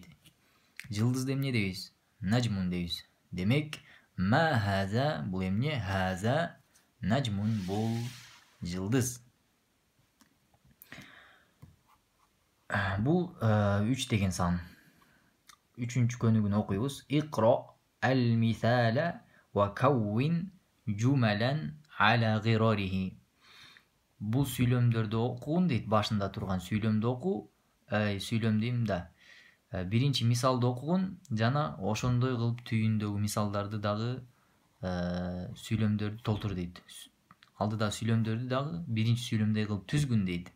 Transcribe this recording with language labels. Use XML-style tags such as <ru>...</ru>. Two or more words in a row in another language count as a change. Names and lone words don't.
<ky>Жылдызды эмне дейбиз? Наджмун дейбиз. Демек</ky> <ar>ما هذا,</ar> <ky>бул эмне?</ky> <ar>هذا نجم,</ar> <ky>бул жылдыз. Бул 3 деген сан. 3-чү көнүгүн окуйбуз.</ky> <ar>اقرأ المثال وكون جملا على غراره.</ar> <ky>Бул сүйлөмдөрдү окугун дейт, башында турган сүйлөмдү оку. Сүйлөм дейм да. Биринчи мисалды окугун жана ошондой кылып түйүндөгү мисалдарды дагы сүйлөмдөрдү толтур дейт. Алдыда сүйлөмдөрдү дагы биринчи сүйлөмдөй кылып түзгүн дейт.</ky>